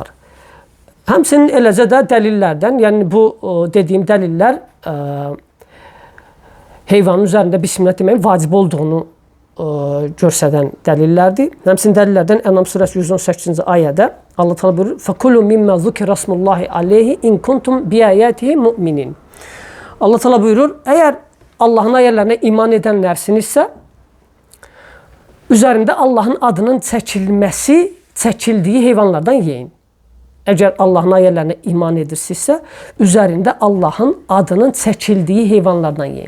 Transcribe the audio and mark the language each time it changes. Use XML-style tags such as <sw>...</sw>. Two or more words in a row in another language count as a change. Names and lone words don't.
<az>Həmçinin eləcə də dəlillərdən, yəni bu dediyim dəlillər heyvanın üzərində Bismillah deməyin vacib olduğunu göstərən dəlillərdir. Həmçinin dəlillərdən Ənam surəsi 118-ci ayədə Allah Teala buyurur:</az> <ar>"فكلوا مما ذكر اسم الله عليه إن كنتم بآياته مؤمنين."</ar> <az>Allah Teala buyurur, əgər Allahın ayələrinə iman edənlərsinizsə, üzərində Allahın adının çəkildiyi heyvanlardan yeyin. Əgər Allahın ayələrinə iman edirsinizsə, üzərində Allahın adının çəkildiyi heyvanlardan yeyin.</az>